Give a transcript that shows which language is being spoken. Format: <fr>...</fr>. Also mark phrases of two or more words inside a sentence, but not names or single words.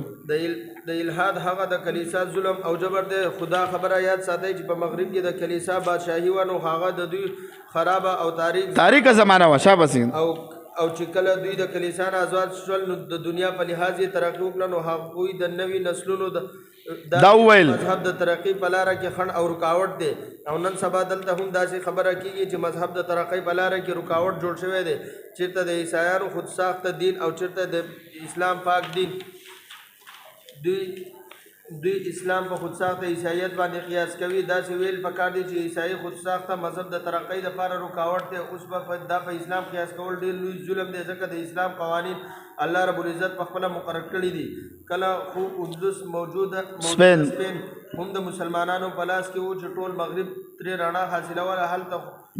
<ps>د الہاد هغه د کلیسا ظلم او جبر دی خدا خبره یاد ساتي چې په مغرب کې د کلیسا بادشاہي ونو هغه د دوی خرابه او تاریخ زمانہ وا شاباسي او چې کله دوی د کلیسا نه آزاد شول نو د دنیا په لحاظ یې ترقی وکړه نو هغوی د نوي نسلونو دا وویل مذهب د ترقی په لاره کې خنډ او رکاوټ دی او نن سبا دلته هم داسې خبره کېږي چې مذهب د ترقی په لاره کې رکاوټ جوړ شوی دی چېرته د عیسایانو خود ساخته دین او چېرته د اسلام پاک دین دوی اسلام په خود ساخته عیسایت باندې قیاس کوي داسې ویل پکار دي چې عیسائی خود ساخته مذهب د ترقی لپاره رکاوټ دی اوس په اسلام قیاس کول ډېر لوی ظلم دی ځکه د اسلام قوانین الله</ps> <ar>رب العزت</ar> <ps>په خپله مقرر کړي دي کله خو اندلس موجوده سپین هم د مسلمانانو په لاس کې و چې ټول مغرب ترې رڼا حاصلوله هلته</ps>